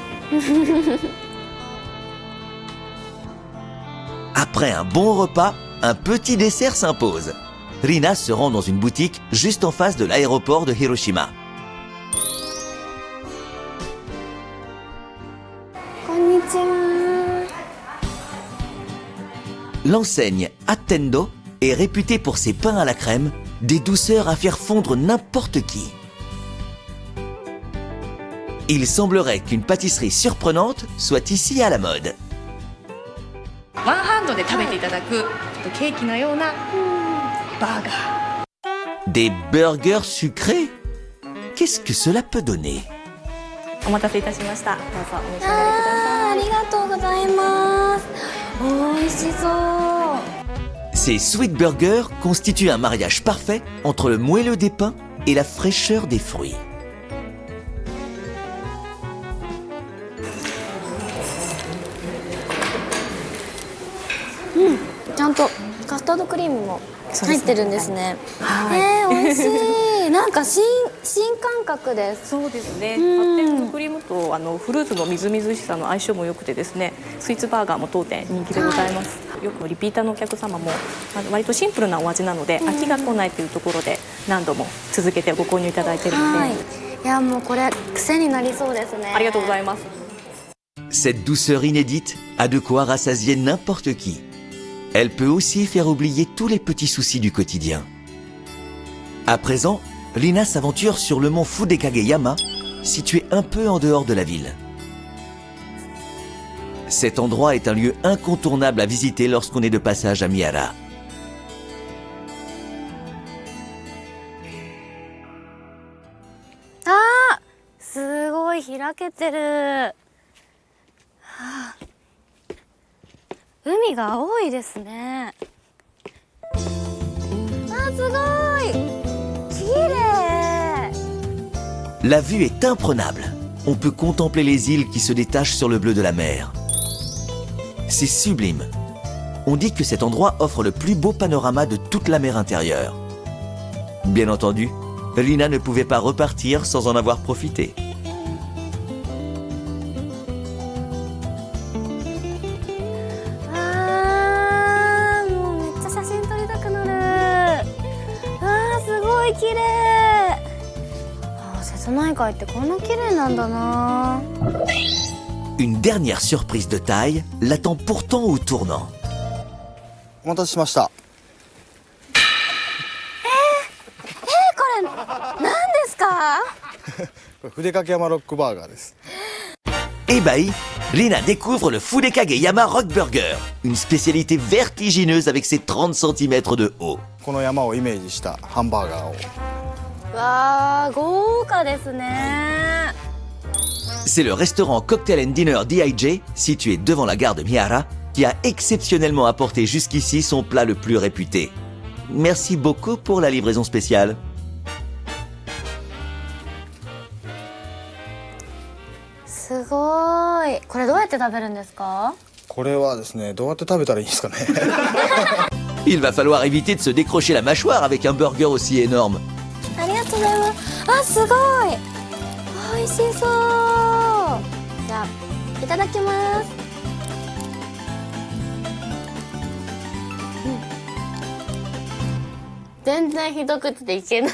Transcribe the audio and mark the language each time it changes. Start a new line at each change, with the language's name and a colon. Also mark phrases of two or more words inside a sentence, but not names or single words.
French: Après un bon repas, un petit dessert s'impose. Rina se rend dans une boutique juste en face de l'aéroport de Hiroshima.
Japanese: こんにちは。
French: L'enseigne Attendo est réputée pour ses pains à la crème, des douceurs à faire fondre n'importe qui. Il semblerait qu'une pâtisserie surprenante soit ici à la mode.
Japanese: ワンハンドで食べていただくちょっとケーキのようなバーガー。
French: Des burgers sucrés? Qu'est-ce que cela peut donner?
Japanese: お待たせいたしました。どうぞお召し上がりください。ありがとうございます。美味しそう。
French: Ces
English: sweet burgers
French: constituent un mariage parfait entre le moelleux des pains et la fraîcheur des fruits.
Japanese: ちゃんとカスタードクリームも入ってるんですね。美味しい。なんか新感覚です。そうですね。発展のクリームとフルーツのみずみずしさの相性も良くてですね、スイーツバーガーも当店人気でございます。よくリピーターのお客様も割とシンプルなお味なので飽きが来ないというところで何度も続けてご購入いただいているので、いやもうこれ癖になりそうですね。ありがとうございます。
French: Cette douceur inédite a de quoi rassasier n'importe qui. Elle peut aussi faire oublier tous les petits soucis du quotidien. À présent, Rina s'aventure sur le mont Fudekageyama, situé un peu en dehors de la ville. Cet endroit est un lieu incontournable à visiter lorsqu'on est de passage à Mihara.
Japanese: Ah, すごい開けてる。海が青いですね。あ、すごい。綺麗。
French: La vue est imprenable. On peut contempler les îles qui se détachent sur le bleu de la mer. C'est sublime. On dit que cet endroit offre le plus beau panorama de toute la mer intérieure. Bien entendu, Rina ne pouvait pas repartir sans en avoir profité.
Japanese: Ah, もうめっちゃ写真撮りたくなる。あー、すごい綺麗。あー、瀬戸内海ってこんな綺麗なんだな。
French: Une dernière surprise de taille l'attend pourtant au tournant.
Japanese: お待たせしました。これ何ですか？これ筆掛山ロックバーガーです。
French: Ébahi, Rina découvre le Fudekageyama Rock Burger, une spécialité vertigineuse avec ses 30 cm de haut.
Japanese: この山をイメージしたハンバーガーを。わー、豪華ですね。
French: C'est le restaurant Cocktail and Dinner DIJ, situé devant la gare de Mihara, qui a exceptionnellement apporté jusqu'ici son plat le plus réputé. Merci beaucoup pour la livraison spéciale.
Japanese: すごい。これどうやって食べるんですか？これはですね、どうやって食べたらいいんですかね。
French: Il va falloir éviter de se décrocher la mâchoire avec un burger aussi énorme.
Japanese: ありがとうございます。あ、すごい。美味しそう。じゃあいただきます。全然ひどくていけない。